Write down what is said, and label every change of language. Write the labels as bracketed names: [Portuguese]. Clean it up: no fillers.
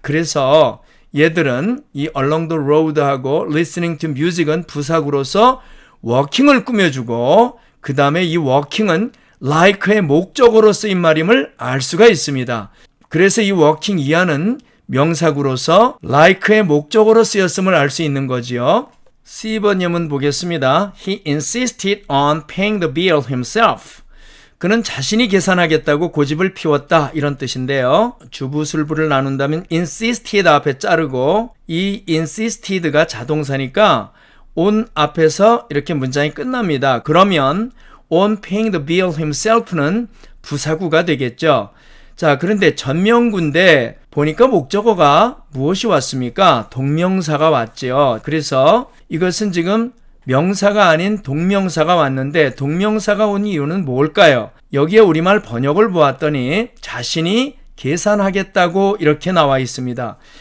[Korean] 그래서 얘들은 이 [English] along the road [Korean] 하고 [English] listening to music [Korean] 은 부사구로서 walking을 꾸며주고 그 다음에 이 walking은 like의 목적어로 쓰인 말임을 알 수가 있습니다. 그래서 이 walking 이하는 명사구로서 like의 목적어로 쓰였음을 알 수 있는 거지요. C번 예문 보겠습니다. [English] He insisted on paying the bill himself. [Korean] 그는 자신이 계산하겠다고 고집을 피웠다 이런 뜻인데요. 주부술부를 나눈다면 insisted 앞에 자르고 이 insisted가 자동사니까 on 앞에서 이렇게 문장이 끝납니다. 그러면 [English] on paying the bill himself [Korean] 는 부사구가 되겠죠. 자, 그런데 전명구인데 보니까 목적어가 무엇이 왔습니까? 동명사가 왔죠. 그래서 이것은 지금 명사가 아닌 동명사가 왔는데 동명사가 온 이유는 뭘까요? 여기에 우리말 번역을 보았더니 자신이 계산하겠다고 이렇게 나와 있습니다.